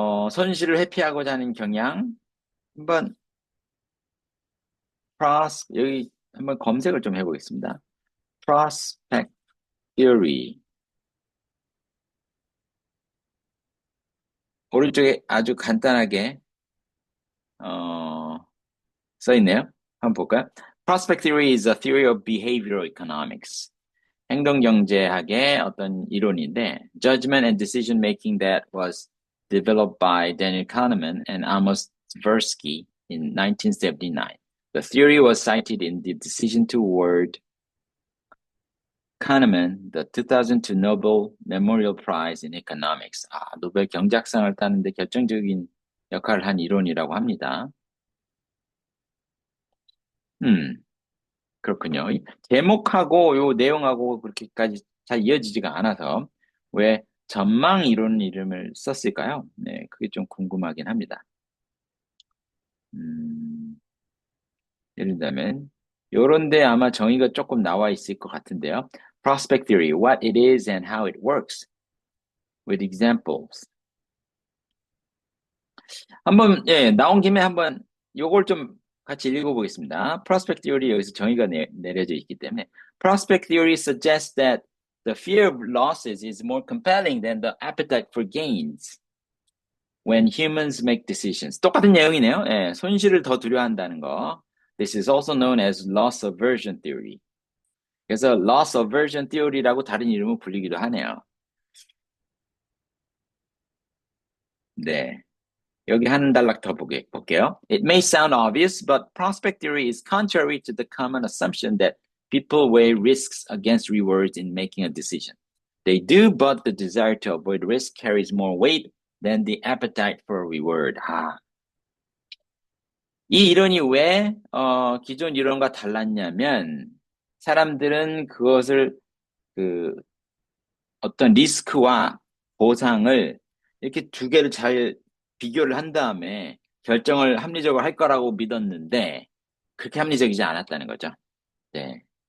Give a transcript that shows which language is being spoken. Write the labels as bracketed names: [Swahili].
[Korean] 손실을 회피하고자 하는 경향. 한번 여기 한번 검색을 좀 해보겠습니다. [English] prospect theory. [Korean] 오른쪽에 아주 간단하게 써 있네요. 한번 볼까요? [English] Prospect theory is a theory of behavioral economics. [Korean] 행동경제학의 어떤 이론인데, [English] judgment and decision making that was developed by Daniel Kahneman and Amos Tversky in 1979. The theory was cited in the Decision Toward Kahneman, the 2002 Nobel Memorial Prize in Economics. [Korean] 노벨 경제학상을 따는데 결정적인 역할을 한 이론이라고 합니다. 그렇군요. 제목하고 요 내용하고 그렇게까지 잘 이어지지가 않아서 왜 전망 이론 이름을 썼을까요? 네, 그게 좀 궁금하긴 합니다. 예를 들면 요런데 아마 정의가 조금 나와 있을 것 같은데요. [English] Prospect theory, what it is and how it works, with examples. [Korean] 한번 나온 김에 한번 요걸 좀 같이 읽어보겠습니다. [English] Prospect theory [Korean] 여기서 정의가 내려져 있기 때문에 [English] Prospect theory suggests that the fear of losses is more compelling than the appetite for gains when humans make decisions. [Korean] 똑같은 내용이네요. 손실을 더 두려워한다는 거. [English] This is also known as loss aversion theory. [Korean] 그래서 loss aversion theory라고 다른 이름을 불리기도 하네요. 네. 여기 한 단락 더 볼게요. [English] It may sound obvious, but prospect theory is contrary to the common assumption that people weigh risks against rewards in making a decision. They do, but the desire to avoid risk carries more weight than the appetite for a reward. [Korean] 이 이론이 왜 기존 이론과 달랐냐면 사람들은 그것을 어떤 리스크와 보상을 이렇게 두 개를 잘 비교를 한 다음에 결정을 합리적으로 할 거라고 믿었는데 그렇게 합리적이지 않았다는 거죠. 네.